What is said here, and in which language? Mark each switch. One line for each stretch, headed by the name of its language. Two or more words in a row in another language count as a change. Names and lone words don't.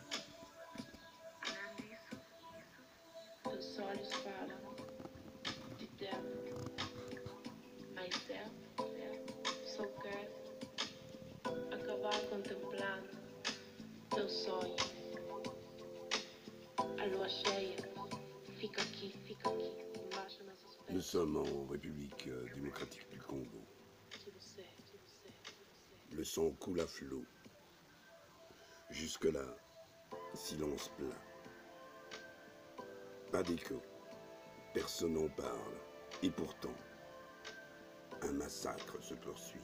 Portuguese: Teus olhos falam de tempo, mais tempo. Só quero acabar contemplando teu sonho. A lua cheia fica aqui, embaixo nossas pés.
French: Nous sommes en République démocratique du Congo. Le sang coule à flot. Jusque-là, silence plat. Pas d'écho. Personne n'en parle. Et pourtant, un massacre se poursuit.